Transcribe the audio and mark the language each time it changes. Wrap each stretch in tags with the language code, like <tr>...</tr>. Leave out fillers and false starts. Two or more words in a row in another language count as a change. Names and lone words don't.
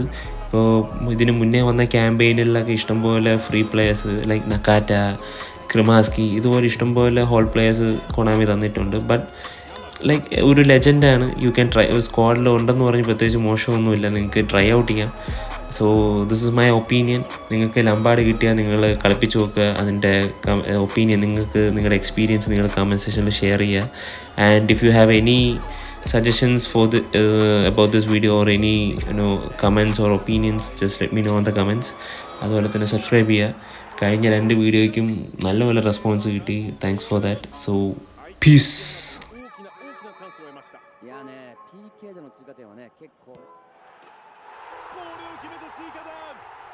<ml>ഇപ്പോൾ ഇതിന് മുന്നേ വന്ന ക്യാമ്പയിനിലൊക്കെ ഇഷ്ടംപോലെ</ml> <en>free players like</en> <ml>നക്കാറ്റ, ക്രിമാസ്കി, ഇതുപോലെ ഇഷ്ടംപോലെ</ml> <en>whole players</en> <ml>കൊണാമി തന്നിട്ടുണ്ട്.</ml> <en>but like</en> <ml>ഒരു ലെജൻഡാണ്.</ml> <en>you can try.</en> <ml>സ്ക്വാഡിൽ ഉണ്ടെന്ന് പറഞ്ഞ് പ്രത്യേകിച്ച് മോശമൊന്നുമില്ല, നിങ്ങൾക്ക്</ml> <en>try out</en> <ml>ചെയ്യാം.</ml> <en>so this is my opinion.</en> <ml>നിങ്ങൾക്ക് ലംബാർഡ് കിട്ടിയാൽ നിങ്ങൾ കളിപ്പിച്ച് നോക്കുക. അതിൻ്റെ ഒപ്പീനിയൻ നിങ്ങൾക്ക്, നിങ്ങളുടെ എക്സ്പീരിയൻസ് നിങ്ങൾ</ml> <en>comment section</en> <ml>ഷെയർ ചെയ്യുക.</ml> <en>and if you have any suggestions for the about this video or any comments or opinions, just let me know in the comments.</en> <ml>അതുപോലെ തന്നെ സബ്സ്ക്രൈബ് ചെയ്യുക. കഴിഞ്ഞ 2 വീഡിയോയ്ക്കും നല്ല റെസ്പോൺസ് കിട്ടി.</ml> <en>thanks for that. so peace.</en> <ja>大きなチャンスを得ました。いやね、PK での追加点はね、結構。これを決めて追加点。</ja>